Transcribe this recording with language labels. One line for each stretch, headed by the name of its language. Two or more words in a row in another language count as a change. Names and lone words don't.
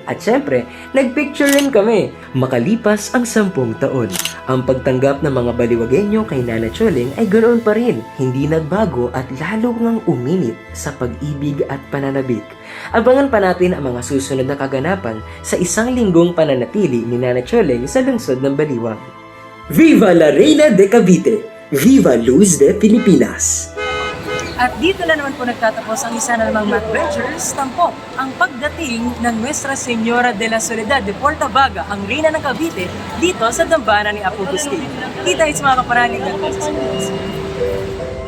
Filipino: At syempre, nagpicture rin kami. Makalipas ang 10 taon, ang pagtanggap ng mga Baliwagenyo kay Nana Choleng ay ganoon pa rin. Hindi nagbago at lalo ngang uminit sa pag-ibig at pananabik. Abangan pa natin ang mga susunod na kaganapan sa isang linggong pananatili ni Nana Choleng sa lungsod ng Baliwag.
Spanish: Viva la Reina de Cavite! Viva Luz de Pilipinas!
Filipino: At dito na naman po nagtatapos ang isa na namang adventures, tampok ang pagdating ng Nuestra Señora de la Soledad de Portavaga, ang Reyna ng Cavite, dito sa dambana ni Apo Agustin. Kita sa mga kapanalig ng